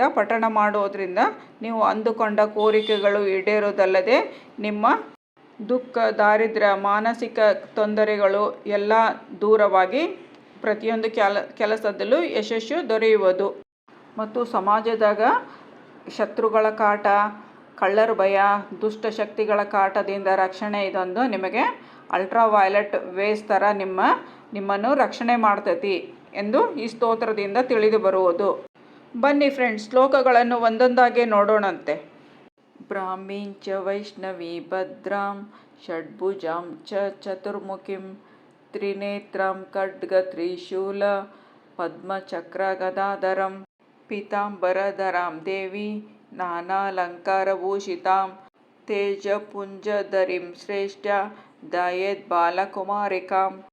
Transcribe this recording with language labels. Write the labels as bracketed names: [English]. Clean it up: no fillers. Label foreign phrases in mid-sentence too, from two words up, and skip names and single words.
[Kannada] ಪಠಣ ಮಾಡೋದ್ರಿಂದ ನೀವು ಅಂದುಕೊಂಡ ಕೋರಿಕೆಗಳು ಈಡೇರೋದಲ್ಲದೆ ನಿಮ್ಮ ದುಃಖ, ದಾರಿದ್ರ್ಯ, ಮಾನಸಿಕ ತೊಂದರೆಗಳು ಎಲ್ಲ ದೂರವಾಗಿ ಪ್ರತಿಯೊಂದು ಕೆಲಸದಲ್ಲೂ ಯಶಸ್ಸು ದೊರೆಯುವುದು ಮತ್ತು ಸಮಾಜದಾಗ ಶತ್ರುಗಳ ಕಾಟ, ಕಳ್ಳರ ಭಯ, ದುಷ್ಟಶಕ್ತಿಗಳ ಕಾಟದಿಂದ ರಕ್ಷಣೆ ಇದೊಂದು ನಿಮಗೆ [English] ultraviolet waves [Kannada] ಥರ ನಿಮ್ಮನ್ನು ರಕ್ಷಣೆ ಮಾಡ್ತೈತಿ ಎಂದು ಈ ಸ್ತೋತ್ರದಿಂದ ತಿಳಿದು ಬರುವುದು. ಬನ್ನಿ ಫ್ರೆಂಡ್ಸ್, ಶ್ಲೋಕಗಳನ್ನು ಒಂದೊಂದಾಗೆ ನೋಡೋಣಂತೆ. [Sanskrit] ಬ್ರಾಹ್ಮೀಂ ಚ ವೈಷ್ಣವಿ ಭದ್ರಾಂ ಷಡ್ಭುಜಾಂ ಚ ಚತುರ್ಮುಖೀಂ ತ್ರಿನೇತ್ರಾಂ ಖಡ್ಗ ತ್ರಿಶೂಲ ಪದ್ಮಚಕ್ರ ಗದಾಧರಂ ಪೀತಾಂಬರಧರಾಂ ದೇವಿ ನಾನಾಲಂಕಾರಭೂಷಿತಾಂ ತೇಜಪುಂಜಧರಿಂ ಶ್ರೇಷ್ಠ ಧ್ಯಾಯೇತ್ ಬಾಲಕುಮಾರಿಕಾಂ.